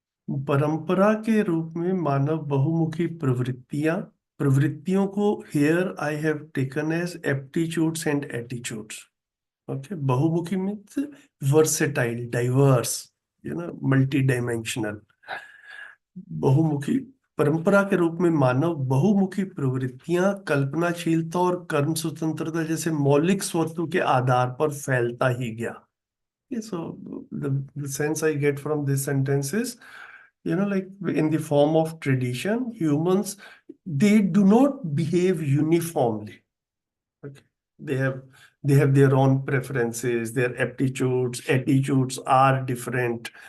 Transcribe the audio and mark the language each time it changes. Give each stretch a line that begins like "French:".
Hindi: परंपरा के रूप में मानव बहुमुखी प्रवृत्तियों को
English: here I have taken as aptitudes and attitudes. Okay, बहुमुखी means versatile, diverse, multidimensional.
Hindi: बहुमुखी परंपरा के रूप में मानव बहुमुखी प्रवृत्तियां कल्पनाशीलता और कर्म स्वतंत्रता जैसे मौलिक स्वत्व के आधार पर फैलता ही गया.
English: Okay, so the sense I get from this sentence is, like in the form of tradition, humans, they do not behave uniformly. Okay. They have their own preferences, their aptitudes, attitudes are different.